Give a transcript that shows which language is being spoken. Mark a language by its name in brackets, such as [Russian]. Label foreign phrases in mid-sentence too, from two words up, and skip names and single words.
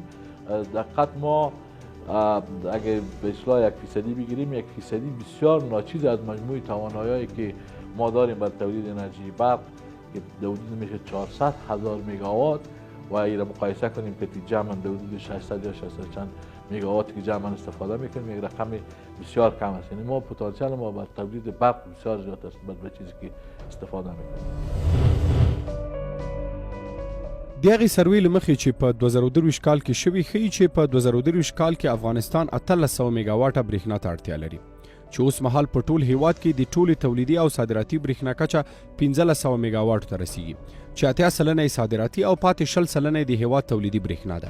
[Persian] دقت ما اگه به اصطلاح 1% بگیریم، 1% بسیار ناچیز از مجموع توانایی‌هایی که ما داریم برای تولید انرژی برق که در حدود میشه 400,000 مگاوات و این را مقایسه کنیم که جمعاً در حدود 600 یا 600 چند مگاوات که جمعاً استفاده میکنیم، یک رقم بسیار کم است. یعنی ما پتانسیل ما برای تولید برق بسیار زیاد است به چیزی که استفاده میکنیم. [Pashto] د هغې سروې له مخې چې په 2023 کال کې شوي ښیي چې په 2023 کال کې افغانستان 1300 میګاواټه برېښنا ته اړتیا لري. چې اوس مهال په ټول هیواد کې د ټولې تولیدي او صادراتي برېښنا کچه 1500 میگاواټ ته رسیږي چې 80% صادراتي او پاتې 20% د هیواد تولیدي برېښنا ده.